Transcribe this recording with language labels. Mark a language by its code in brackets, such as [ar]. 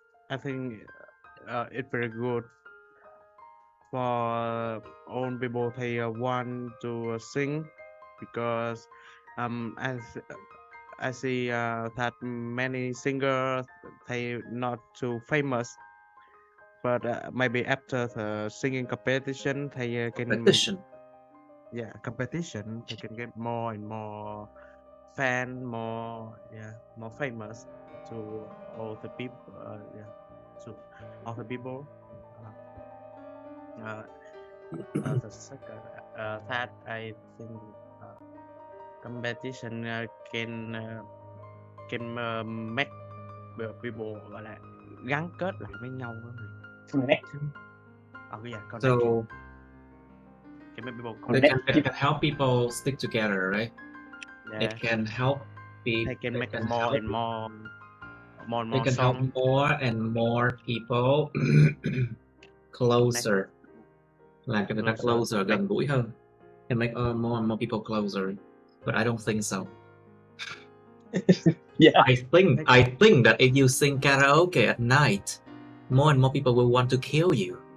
[en] I think it's very good for all people they want to sing because I see that many singers they not too famous, but maybe after the singing competition they can competition they can get more and more fan, more famous to all the people. To all the people. The second, that I think competition can make the people [vi] gọi là gắn kết lại với nhau. [en] Connection. So can make people it can help people stick together, right? Yeah. It can help people. They can make more and more It can song. help more and more people closer. [vi] Làm cho người ta closer, gần gũi hơn. [en] Can make more and more people closer. But I don't think so. Yeah. I think that if you sing karaoke at night, more and more people will want to kill you.